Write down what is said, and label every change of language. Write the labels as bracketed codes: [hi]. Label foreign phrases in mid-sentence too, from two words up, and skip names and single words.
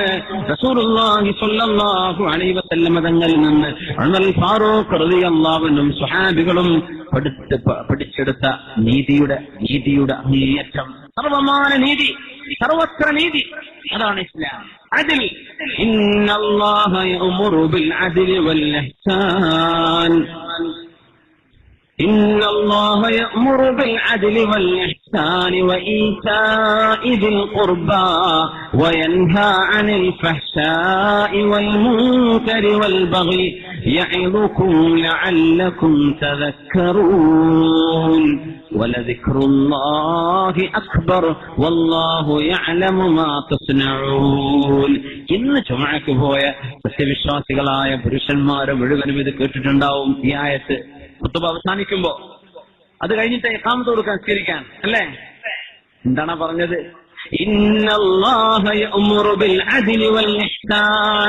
[ar] رسول الله صلى الله عليه وسلم [ml] തങ്ങളിൽ നിന്ന് ഉമർ ഫാറൂഖ് [ar] رضي الله عنه [ml] സ്വഹാബികളും പഠിച്ചെടുത്ത നീതിയുടെ അങ്ങേയറ്റം, സർവമാന നീതി, സർവത്ര നീതി, അതാണ് ഇസ്ലാം. [ar] عدل، إن الله يأمر بالعدل والإحسان. إن الله يأمر بالعدل والإحسان وإيتاء ذي القربى وينهى عن الفحشاء والمنكر والبغي يعظكم لعلكم تذكرون ولذكر الله أكبر والله يعلم ما تصنعون. [ml] ഇന്ന് ജുമഅക്ക് പോയ സത്യവിശ്വാസികളായ പുരുഷന്മാരെ മുഴുവനും ഇത് കേട്ടിട്ടുണ്ടാവും. ഈ ആയത്ത് ഖുതുബ അവസാനിക്കുമ്പോ അത് കഴിഞ്ഞിട്ട് ഇഖാമത്ത് കൊടുക്കാൻ നിസ്കരിക്കാൻ അല്ലേ? എന്താണ് പറഞ്ഞത്? [ar] إن الله يأمر بالعدل والإحسان.